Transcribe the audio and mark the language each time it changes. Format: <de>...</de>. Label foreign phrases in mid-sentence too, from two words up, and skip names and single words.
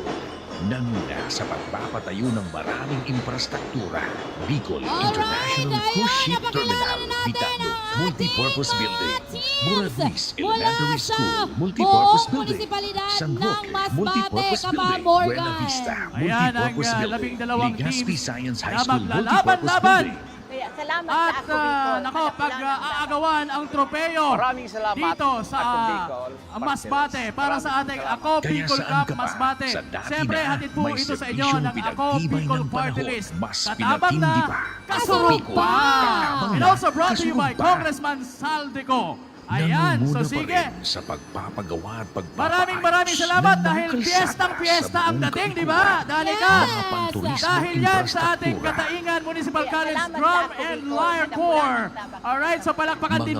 <tl>Nanguna sa pagpapatayo ng maraming infrastruktura. Bicol International Cruise Ship Terminal, Vitalo, Multipurpose Building, Muraguis Elementary School, Multipurpose Building, San Roque, Multipurpose Building, Buena Vista, Ayan ang Multipurpose Building, 12 Legazpi teams Science High na School, maglalaban-laban. Multipurpose Building. Kaya salamat At sa Ako Bicol. nako, pag-aagawan ang tropeyo Maraming salamat, dito sa Ako Bicol, Masbate para sa ating Ako Kaya Bicol saan Cup ka pa? Masbate. Sa dati Siyempre, na, hatid po may ito sa inyo serbisyong ng Ako pinagtibay Bicol ng Party panahon. List. Mas</tl> <bik>Katabang na,</bik> <tl>pinatindi pa.</tl> <bik>kasurog Bicol, pa. katabang</bik> <en>And</en> <bik>na,</bik> <en>also brought to you by</en> <bik>kasurog pa.</bik> <tl>Congressman Saldico. Ayan, so Nangunguna pa sige. rin sa pagpapagawa at pagpapaayos Maraming salamat ng mga dahil kalsada piyestang-piyesta sa ang buong dating, di Kabikulan. ba? Danica. Mga panturismong Dahil yan sa ating infrastruktura. Kataingan Municipal Kaya College salamat Drum sa Ako and Bicol. Lyre Corps. Alright, so palakpakan din</tl>